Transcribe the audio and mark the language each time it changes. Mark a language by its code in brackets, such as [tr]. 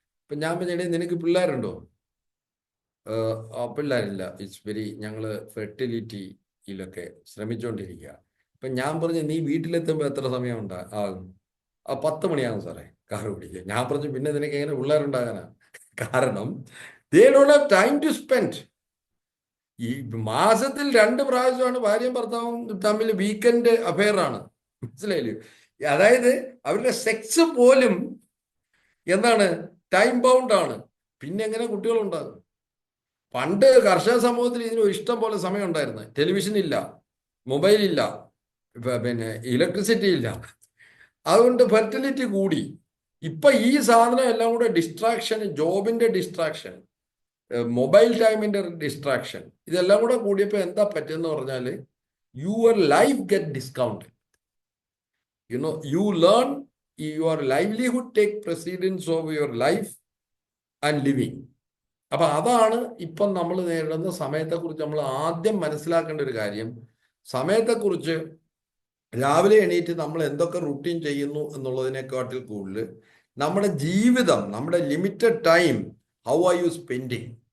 [ml] അപ്പം ഞാൻ പറഞ്ഞേ, നിനക്ക് പിള്ളേരുണ്ടോ? പിള്ളേരില്ല, ഞങ്ങൾ ഫെർട്ടിലിറ്റിയിലൊക്കെ ശ്രമിച്ചുകൊണ്ടിരിക്കുക. അപ്പം ഞാൻ പറഞ്ഞു, നീ വീട്ടിലെത്തുമ്പോൾ എത്ര സമയം ആകും? 10 മണിയാകും സാറേ കാറ് പിടിക്കുക. ഞാൻ പറഞ്ഞു, പിന്നെ നിനക്ക് എങ്ങനെ പിള്ളേരുണ്ടാകാനാ? കാരണം [en] they don't have time to spend. [ml] ഈ മാസത്തിൽ 2 പ്രാവശ്യമാണ് ഭാര്യയും ഭർത്താവും തമ്മിൽ വീക്കെൻഡ് അഫെയർ ആണ്. മനസ്സിലായില്ലേ? അതായത് അവരുടെ സെക്സ് പോലും എന്താണ്, ടൈം ബൗണ്ട് ആണ്. പിന്നെ എങ്ങനെ കുട്ടികളുണ്ടാകും? പണ്ട് കർഷക സമൂഹത്തിൽ ഇതിന് ഇഷ്ടം പോലെ സമയം ഉണ്ടായിരുന്നു. ടെലിവിഷൻ ഇല്ല, മൊബൈൽ ഇല്ല, പിന്നെ ഇലക്ട്രിസിറ്റി ഇല്ല. അതുകൊണ്ട് ഫെർട്ടിലിറ്റി കൂടി. ഇപ്പൊ ഈ സാധനം എല്ലാം കൂടെ ഡിസ്ട്രാക്ഷൻ, ജോബിന്റെ ഡിസ്ട്രാക്ഷൻ, മൊബൈൽ ടൈമിന്റെ ഡിസ്ട്രാക്ഷൻ, ഇതെല്ലാം കൂടെ കൂടിയപ്പോൾ എന്താ പറ്റുമെന്ന് പറഞ്ഞാൽ [en] Your life get discounted. you learn your livelihood take precedence over your life and living. [ml] അപ്പൊ അതാണ് ഇപ്പം നമ്മൾ നേരിടുന്ന സമയത്തെക്കുറിച്ച് നമ്മൾ ആദ്യം മനസ്സിലാക്കേണ്ട ഒരു കാര്യം. സമയത്തെക്കുറിച്ച് രാവിലെ എണീറ്റ് നമ്മൾ എന്തൊക്കെ റുട്ടീൻ ചെയ്യുന്നു എന്നുള്ളതിനെക്കാട്ടിൽ കൂടുതൽ നമ്മുടെ ജീവിതം, നമ്മുടെ limited time, [en] How are you spending?